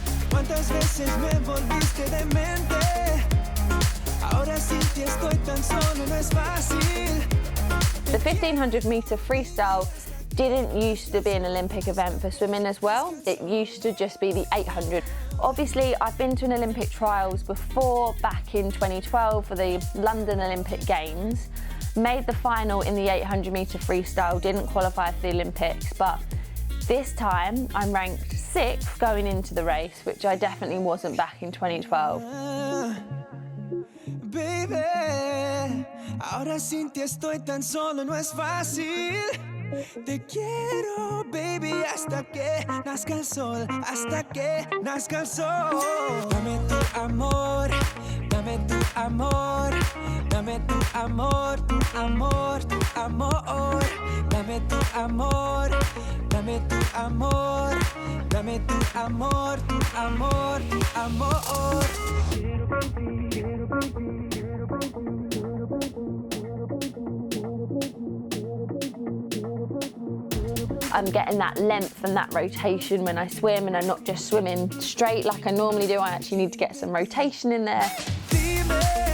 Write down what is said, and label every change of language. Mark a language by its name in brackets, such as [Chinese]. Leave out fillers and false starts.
[Spanish] ¿Cuántas veces me volviste demente? Ahora sí que estoy tan solo, no es fácil. [English] The 1500 meter freestyle didn't used to be an Olympic event for swimming as well. It used to just be the 800. Obviously, I've been to an Olympic trials before, back in 2012 for the London Olympic Games. Made the final in the 800 metre freestyle, didn't qualify for the Olympics, but this time I'm ranked 6th going into the race, which I definitely wasn't back in 2012. [Spanish] Baby, ahora sin ti estoy tan solo, no es fácil. Te quiero, baby, hasta que nazca el sol, hasta que nazca el sol. Dame tu amor, dame tu amor, dame tu amor, tu amor, tu amor. Dame tu amor, dame tu amor, dame tu amor, tu amor, tu amor. Quiero contigo, quiero contigo, quiero contigo, quiero contigo. [English] I'm getting that length and that rotation when I swim, and I'm not just swimming straight like I normally do. I actually need to get some rotation in there.